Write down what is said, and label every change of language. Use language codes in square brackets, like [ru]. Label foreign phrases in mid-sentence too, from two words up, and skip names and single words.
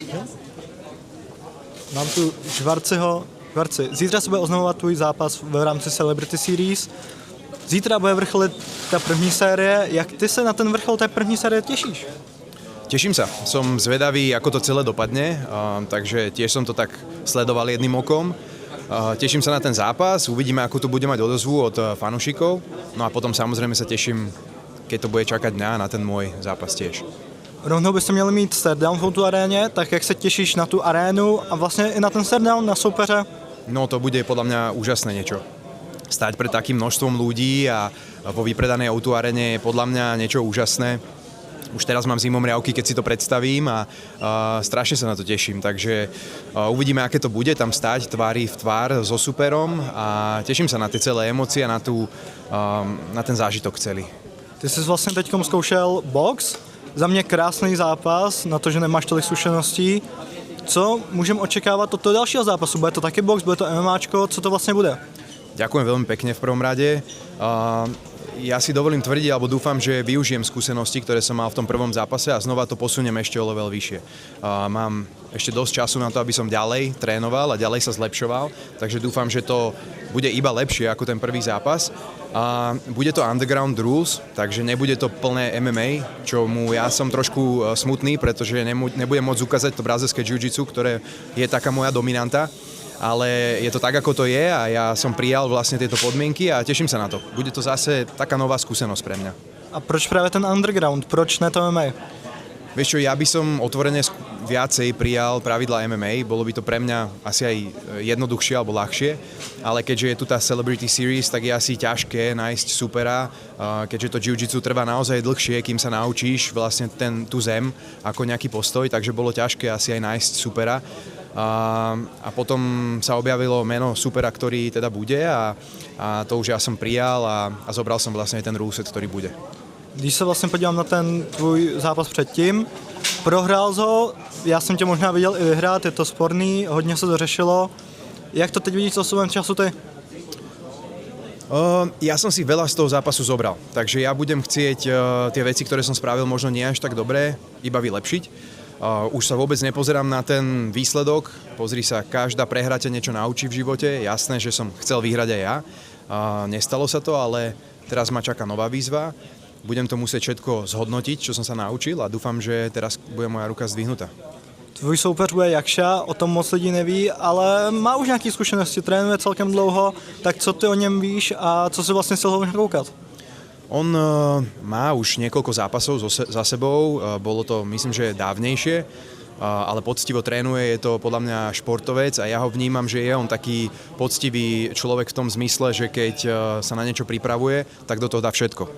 [cs] Mám tu Švarciho. Švarci, zítra se bude oznamovat tvůj zápas v rámci Celebrity Series. Zítra bude vrcholit ta první série. Jak ty se na ten vrchol té první série těšíš? [sk] Teším sa. Som zvedavý, ako to celé dopadne, takže tiež som to tak sledoval jedným okom. Teším sa na ten zápas, uvidíme, ako tu bude mať odozvu od fanúšikov. No a potom samozrejme sa teším, keď to bude čakať mňa na ten môj zápas tiež. [cs] Rovnou byste měli mít staredown v tu aréně, tak jak se těšíš na tu arénu a vlastně i na ten staredown, na soupeře? [sk] No to bude podľa mňa úžasné niečo. Stať pred takým množstvom ľudí a vo vypredanej O2 arene je podľa mňa niečo úžasné. Už teraz mám zimomriavky, keď si to predstavím a strašne sa na to teším, takže uvidíme, aké to bude tam stať tvári v tvár so superom a teším sa na tie celé emócie a na ten zážitok celý. [cs] Ty jsi vlastně teďkom zkoušel box, za mě krásný zápas, na to, že nemáš tolik zkušeností. Co můžeme očekávat od toho dalšího zápasu? Bude to taky box, bude to MMAčko, co to vlastně bude? [sk] Ďakujem veľmi pekne v prvom rade. Ja si dovolím tvrdiť, alebo dúfam, že využijem skúsenosti, ktoré som mal v tom prvom zápase a znova to posuniem ešte o level vyššie. Mám ešte dosť času na to, aby som ďalej trénoval a ďalej sa zlepšoval, takže dúfam, že to bude iba lepšie ako ten prvý zápas. Bude to Underground Rules, takže nebude to plné MMA, čomu ja som trošku smutný, pretože nebudem môcť ukázať to brazilské jiu-jitsu, ktoré je taká moja dominanta. Ale je to tak, ako to je a ja som prijal vlastne tieto podmienky a teším sa na to. Bude to zase taká nová skúsenosť pre mňa. [cs] A proč právě ten underground? Proč ne to MMA? [sk] Vieš čo, ja by som otvorene viacej prijal pravidla MMA, bolo by to pre mňa asi aj jednoduchšie alebo ľahšie, ale keďže je tu tá Celebrity Series, tak je asi ťažké nájsť supera, keďže to jiu-jitsu trvá naozaj dlhšie, kým sa naučíš vlastne tú zem ako nejaký postoj, takže bolo ťažké asi aj nájsť supera. A potom sa objavilo meno supera, ktorý teda bude a to už ja som prijal a zobral som vlastne aj ten ruleset, ktorý bude. [cs] Když se vlastně podívám na ten tvůj zápas předtím, prohrál ho, já jsem tě možná viděl i vyhrát, je to sporný, hodně se to řešilo. Jak to teď vidíš s osobem času ty? [sk] Ja som si veľa z toho zápasu zobral, takže ja budem chcieť tie veci, ktoré som spravil možno nie až tak dobré, iba vylepšiť. Už sa vôbec nepozerám na ten výsledok, pozri sa, každá prehra ťa niečo naučí v živote, jasné, že som chcel vyhrať aj ja, nestalo sa to, ale teraz ma čaká nová výzva, budem to musieť všetko zhodnotiť, čo som sa naučil a dúfam, že teraz bude moja ruka zdvihnutá. [cs] Tvůj soupeř bude Jakša, o tom moc lidí neví, ale má už nějaké zkušenosti, trénuje celkem dlouho, tak co ty o něm víš a co si vlastně chcel ho koukat? [sk] On má už niekoľko zápasov za sebou, bolo to myslím, že dávnejšie, ale poctivo trénuje, je to podľa mňa športovec a ja ho vnímam, že je on taký poctivý človek v tom zmysle, že keď sa na niečo pripravuje, tak do toho dá všetko.